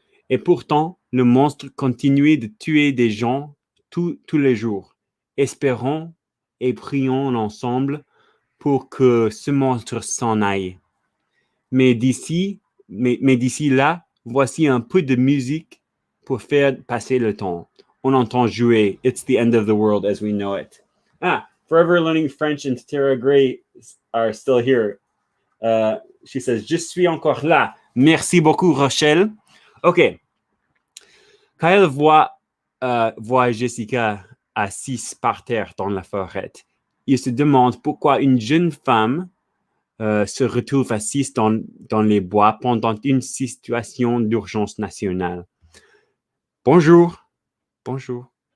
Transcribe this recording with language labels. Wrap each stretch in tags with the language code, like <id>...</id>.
<fr>Et pourtant, le monstre continue de tuer des gens tous les jours. Espérons et prions ensemble pour que ce monstre s'en aille. Mais d'ici là, voici un peu de musique pour faire passer le temps. On entend jouer It's the End of the World as We Know It.</fr> <en>Forever Learning French and Tara Gray are still here. She says,</en> <fr>Je suis encore là. Merci beaucoup, Rochelle. OK. Kyle voit Jessica assise par terre dans la forêt. Il se demande pourquoi une jeune femme se retrouve assise dans les bois pendant une situation d'urgence nationale. Bonjour. Bonjour.</fr>